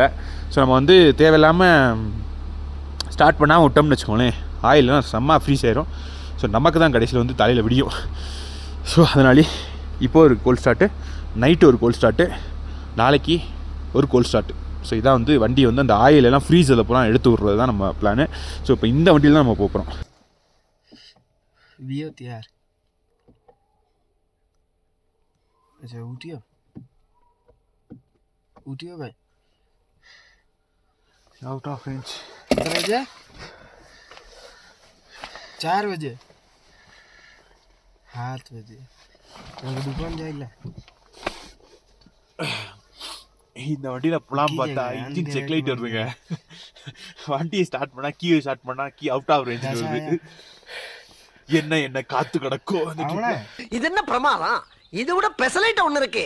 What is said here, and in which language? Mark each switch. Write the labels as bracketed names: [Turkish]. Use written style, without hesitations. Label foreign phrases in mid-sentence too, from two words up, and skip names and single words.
[Tamil] ஸோ நம்ம வந்து தேவையில்லாமல் ஸ்டார்ட் பண்ணாமல் விட்டோம்னு வச்சுக்கோங்களேன், ஆயிலெலாம் செம்ம ஃப்ரீஸ் ஆயிரும். ஸோ நமக்கு தான் கடைசியில் வந்து தலையில் விடியும். ஸோ அதனாலே இப்போது ஒரு [English] cold start, [Tamil] நைட்டு ஒரு [English] cold start, [Tamil] நாளைக்கு ஒரு [English] cold start. [Tamil] ஸோ இதான் வந்து வண்டி வந்து அந்த ஆயிலெல்லாம் ஃப்ரீஸில் பூரா எடுத்து விட்றது தான் நம்ம பிளானு. ஸோ இப்போ இந்த வண்டியில் தான் நம்ம போகிறோம். [Hindi] अच्छा उठियो उठियो भाई [English] out of range. [Hindi] कितने बजे? 4 बजे 7 बजे दुकान जाएगा. [Tamil] இந்த வண்டியில் புலாம் பார்த்தா [English] engine check light [Tamil] வருதுங்க. வண்டியை ஸ்டார்ட் பண்ணால் கீ ஸ்டார்ட் பண்ணால் [English] key out of range [Tamil] வருது. என்ன காத்து கிடக்கும். இது என்ன பிரமாதம், இதை விட பெசலைட் ஒன்று இருக்கு.